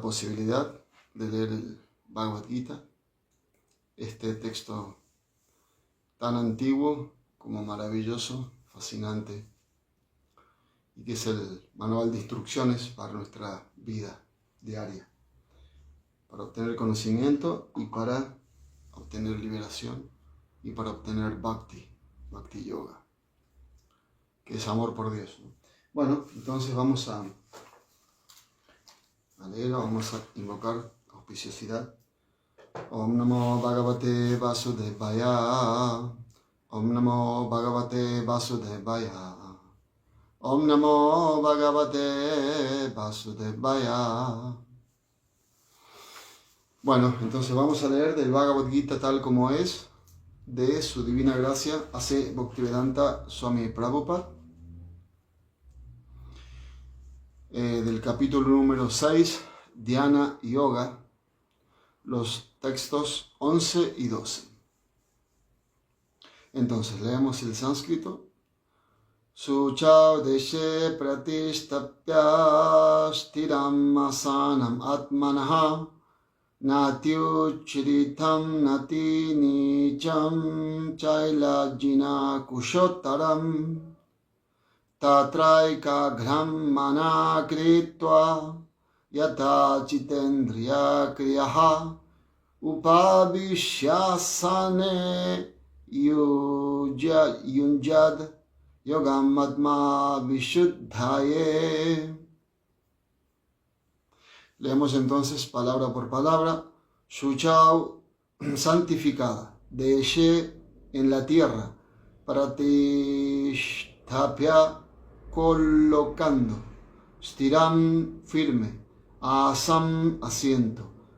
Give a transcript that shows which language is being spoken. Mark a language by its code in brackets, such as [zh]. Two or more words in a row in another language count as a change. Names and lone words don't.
[es] posibilidad de leer el Bhagavad Gita, este texto tan antiguo como maravilloso, fascinante, y que es el manual de instrucciones para nuestra vida diaria, para obtener conocimiento y para obtener liberación y para obtener Bhakti Yoga, que es amor por Dios, ¿no? Bueno, entonces vamos a leer, vamos a invocar auspiciosidad. [sa] Om Namo Bhagavate Vasudevaya. Om Namo Bhagavate Vasudevaya. Om Namo Bhagavate Vasudevaya. [es] Bueno, entonces vamos a leer del Bhagavad Gita tal como es, de su divina gracia, A.C. Bhaktivedanta Swami Prabhupada, del capítulo número 6, Dhyana Yoga, los textos 11 y 12. Entonces, leemos el sánscrito. [sa] Suchau deshe pratishtapya stiram asanam atmanaha natyuchritam nati nicham chailajjina kushotaram tatraika ghram manakritva yatha chitendriya kriyaha upavishyasane yunjad yogam atma vishuddhaye. [es] Leemos entonces palabra por palabra. Shuchau, santificada. Deshe, en la tierra. Pratishtapya, colocando. Stiram, firme. Asam, asiento.